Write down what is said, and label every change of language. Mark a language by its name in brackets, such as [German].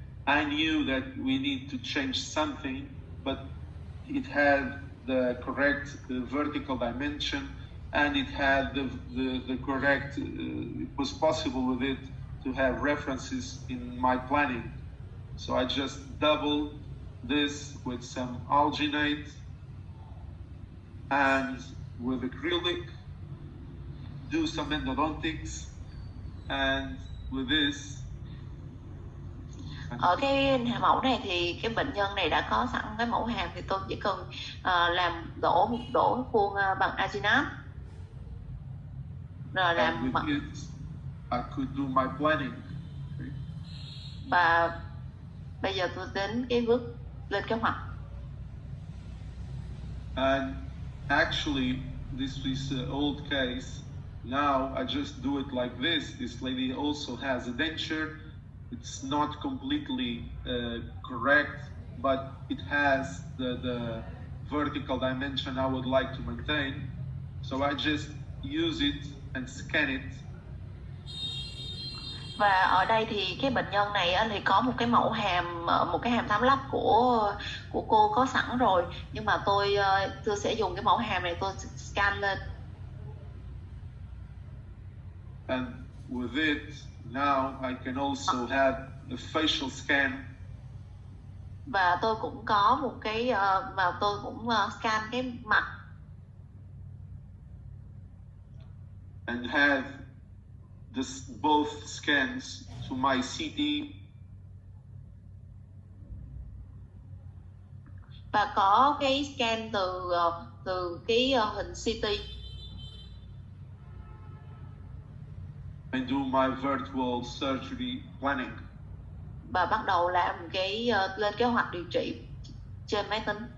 [English] I knew that we need to change something, but it had the correct vertical dimension, and it had the correct, it was possible with it to have references in my planning. So I just doubled this with some alginate and with acrylic, do some endodontics, and with this. [Vietnamese] Ở cái mẫu này thì cái bệnh nhân này đã có sẵn cái mẫu hàm thì tôi chỉ cần làm đổ khuôn bằng alginate rồi làm [English] with it, I could do my planning. Okay. [Vietnamese] Và bây giờ tôi đến cái bước lên kế hoạch. [English] And actually, this is an old case. Now I just do it like this. This lady also has a denture. It's not completely correct, but it has the vertical dimension I would like to maintain. So I just use it and scan it. [Vietnamese] Và ở đây thì cái bệnh nhân này thì có một cái mẫu hàm, một cái hàm thám lắp của cô có sẵn rồi, nhưng mà tôi sẽ dùng cái mẫu hàm này tôi scan lên. [English] And with it, now I can also have a facial scan. [Vietnamese] Và tôi cũng có một cái và tôi cũng scan cái mặt. [English] And have both scans to my CT. [Vietnamese] Và có cái scan từ cái hình CT. [English] And do my virtual surgery planning. [Vietnamese] Và bắt đầu làm cái lên kế hoạch điều trị trên máy tính.